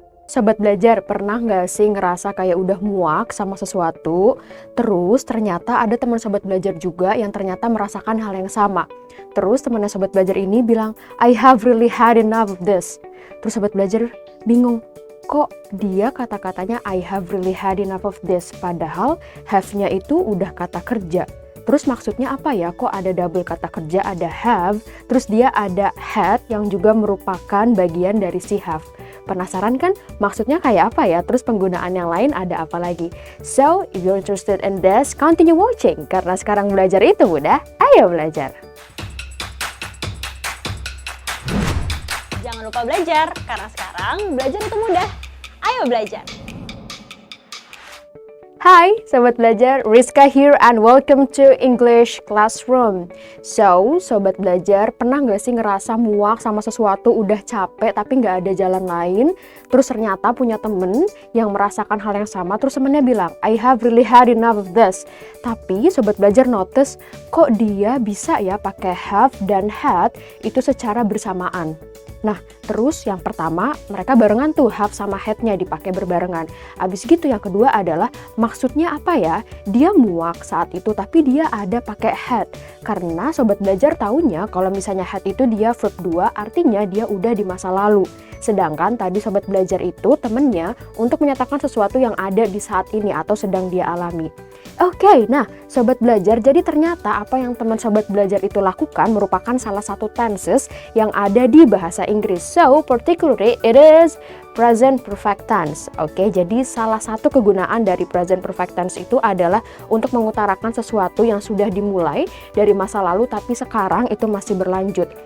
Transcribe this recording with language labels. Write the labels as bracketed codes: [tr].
[id] Sobat belajar, pernah nggak sih ngerasa kayak udah muak sama sesuatu, terus ternyata ada teman sobat belajar juga yang ternyata merasakan hal yang sama. Terus temannya sobat belajar ini bilang, [en] I have really had enough of this. [id] Terus sobat belajar bingung, kok dia kata-katanya [en] I have really had enough of this, [id] padahal have-nya itu udah kata kerja. Terus maksudnya apa ya? Kok ada double kata kerja, ada have, terus dia ada had yang juga merupakan bagian dari si have. Penasaran kan maksudnya kayak apa ya? Terus penggunaan yang lain ada apa lagi? [en] So, if you're interested in this, continue watching. [id] Karena sekarang belajar itu mudah, ayo belajar. Jangan lupa belajar, karena sekarang belajar itu mudah. Ayo belajar! [en] Hai Sobat Belajar, Rizka here and welcome to English Classroom. [id] So, Sobat Belajar, pernah nggak sih ngerasa muak sama sesuatu, udah capek tapi nggak ada jalan lain? Terus ternyata punya temen yang merasakan hal yang sama, terus temennya bilang, [en] I have really had enough of this. [id] Tapi Sobat Belajar notice, kok dia bisa ya pakai have dan had itu secara bersamaan. Nah, terus yang pertama, mereka barengan tuh, have sama had-nya dipakai berbarengan. Abis gitu yang kedua adalah, maksudnya apa ya? Dia muak saat itu, tapi dia ada pakai had. Karena Sobat Belajar taunya kalau misalnya had itu dia verb 2, artinya dia udah di masa lalu. Sedangkan tadi Sobat Belajar itu temennya untuk menyatakan sesuatu yang ada di saat ini atau sedang dia alami. Oke, nah Sobat Belajar, jadi ternyata apa yang teman Sobat Belajar itu lakukan merupakan salah satu tenses yang ada di bahasa Inggris. [en] So, particularly it is present perfect tense. [id] Oke, jadi salah satu kegunaan dari present perfect tense itu adalah untuk mengutarakan sesuatu yang sudah dimulai dari masa lalu tapi sekarang itu masih berlanjut.